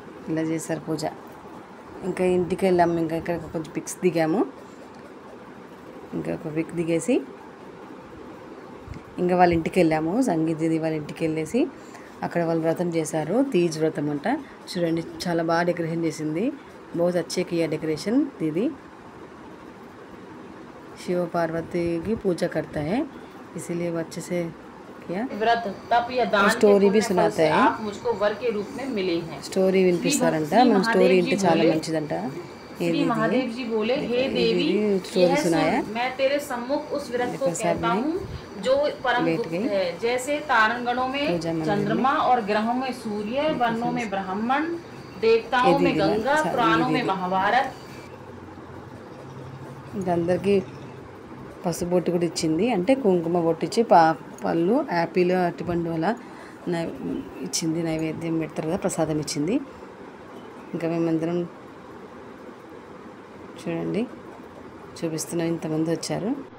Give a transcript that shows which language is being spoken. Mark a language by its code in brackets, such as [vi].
[te] ఇలా చేశారు పూజ. ఇంకా ఇంటికి వెళ్ళాము. ఇంకా ఇక్కడ కొంచెం పిక్స్ దిగాము. ఇంకా ఒక పిక్ దిగేసి ఇంకా వాళ్ళ ఇంటికి వెళ్ళాము. సంగీత్ దీది వాళ్ళ ఇంటికి వెళ్ళేసి అక్కడ వాళ్ళు వ్రతం చేశారు, తీజ్ వ్రతం అంట. చూడండి, చాలా బాగా డెకరేషన్ చేసింది. [hi] बहुत अच्छे किया डेकोरेशन दीदी. शिव पार्वती की पूजा करता है, इसीलिए वो अच्छे से किया. व्रत तप या दान स्टोरी भी सुनाता है, आप मुझको वर के रूप में मिले हैं. स्टोरी [te] వినిపిస్తారంట. మన స్టోరీ ఇంటే చాలా మంచిదంట. [hi] श्री महादेव जी बोले, हे देवी, स्टोरी सुनाया, मैं तेरे सम्मुख उस व्रत को कहता हूँ जो परम गुप्त है. जैसे तारंगणों में चंद्रमा और ग्रहों में सूर्य, वर्णों में ब्राह्मण, देवताओं में गंगा, पुराणों में महाभारत. [te] అందరికీ పసుపు బొట్టు కూడా ఇచ్చింది, అంటే కుంకుమ బొట్టు ఇచ్చి పళ్ళు, యాపిల్, అరటిపండు అలా ఇచ్చింది. నైవేద్యం పెడతారు కదా, ప్రసాదం ఇచ్చింది. ఇంకా మేమందరం చూడండి చూపిస్తున్నాం, ఇంతమంది వచ్చారు.